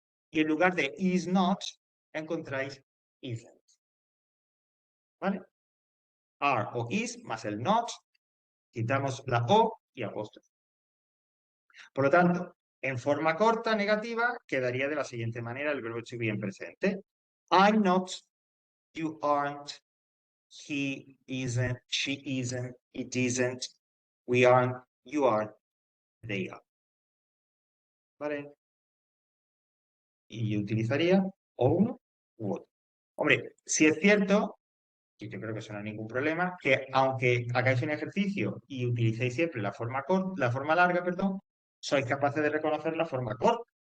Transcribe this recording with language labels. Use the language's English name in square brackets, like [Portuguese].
[Spanish] Y en lugar de is not, encontráis isn't. ¿Vale? Are o is más el not, quitamos la O y apóstrofe. Por lo tanto, en forma corta, negativa, quedaría de la siguiente manera el verbo to be en presente. [English] I'm not, you aren't, he isn't, she isn't, it isn't, we aren't, you aren't, they are. [Spanish] ¿Vale? Y yo utilizaría o uno u otro. Hombre, si es cierto, y yo creo que eso no hay ningún problema, que aunque hagáis un ejercicio y utilicéis siempre la forma larga, perdón, sois capaces de reconocer la forma corta.